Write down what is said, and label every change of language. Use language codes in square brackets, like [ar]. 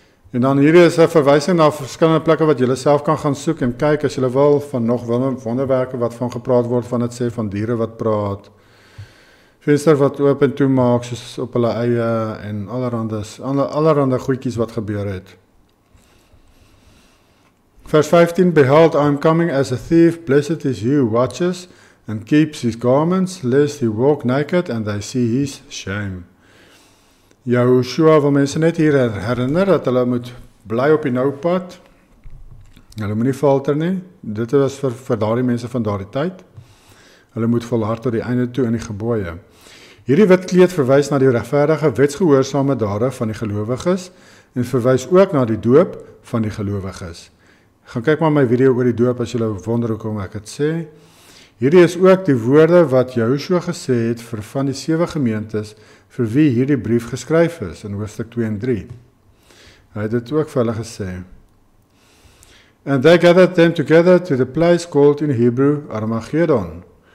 [af] En dan hierdie is 'n verwysing na verskillende plekke wat julle self kan gaan soek en kyk as julle wil, van nog wonderwerke wat van gepraat word, van dit sê van diere wat praat, venster wat oop en toe maak soos op hulle eie en allerhande goedjies wat gebeur het. [en] Vers 15, Behold, I am coming as a thief, blessed is he who watches and keeps his garments, lest he walk naked and they see his shame. [af] Joshua wil mense net hier herinner dat hulle moet bly op die nou pad. Hulle moet nie falter nie. Dit was vir daardie mense van daardie tyd. Hulle moet volhard tot die einde toe in die gebooie. Hierdie wit kleed verwys na die regverdige wetsgehoorsame dade van die gelowiges en verwys ook na die doop van die gelowiges. Gaan kyk maar my video oor die doop as julle wonder hoekom ek dit sê. Hierdie is ook die woorde wat Joshua gesê het vir van die 7 gemeentes vir wie hierdie brief geskryf is in hoofstuk 2 en 3. Hy het dit ook vir hulle gesê. [en] And they gathered them together to the place called in Hebrew Armageddon.